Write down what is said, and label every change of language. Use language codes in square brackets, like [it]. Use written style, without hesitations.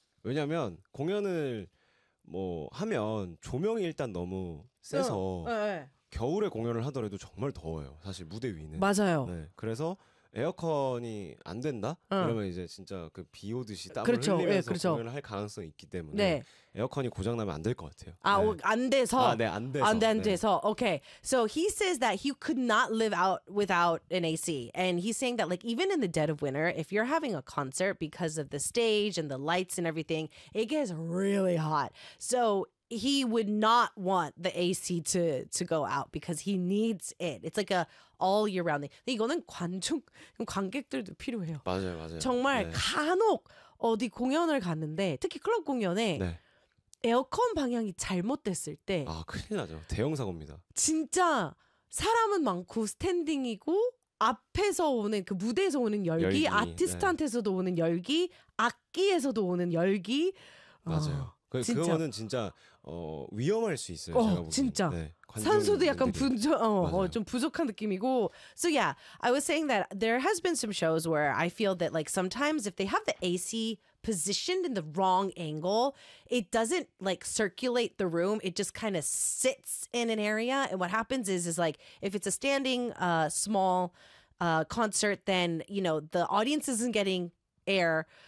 [ko] 왜냐면 공연을 뭐 하면 조명이 일단 너무 세서 겨울에 공연을 하더라도 정말 더워요. 사실 무대 위는. 맞아요. 네. 그래서 에어컨이 안 된다? 그러면 이제 진짜 그 비 오듯이 땀을 그렇죠. 흘리면서 네, 그렇죠. 공연을 할 가능성이 있기 때문에 네. 에어컨이 고장 나면 안 될 것 같아요. 아, 네. 안 돼서? 아, 네, 안 돼서. 안 돼서. 네. Okay. [en] So he says that he could not live out without an AC. And he's saying that like even in the dead of winter, if you're having a concert because of the stage and the lights and everything, it gets really hot. So he would not want the AC to go out because he needs it. It's like a all year round thing. [ko] 이거는 관객들도 필요해요. 맞아요, 맞아요. 정말 네. 간혹 어디 공연을 갔는데 특히 클럽 공연에 네. 에어컨 방향이 잘못됐을 때 아, 큰일 나죠. 대형 사고입니다. 진짜 사람은 많고 스탠딩이고 앞에서 오는 그 무대에서 오는 열기 아티스트한테서도 네. 오는 열기, 악기에서도 오는 열기 맞아요. 그거는 진짜 위험할 수 있어요. 제가 보기엔. 진짜. 네, 산소도 약간 좀 부족한 느낌이고. [en] So yeah, I was saying that there has been some shows where I feel that like sometimes if they have the AC positioned in the wrong angle, it doesn't like circulate the room. It just kind of sits in an area. And what happens is like if it's a standing small concert, then you know the audience isn't getting air.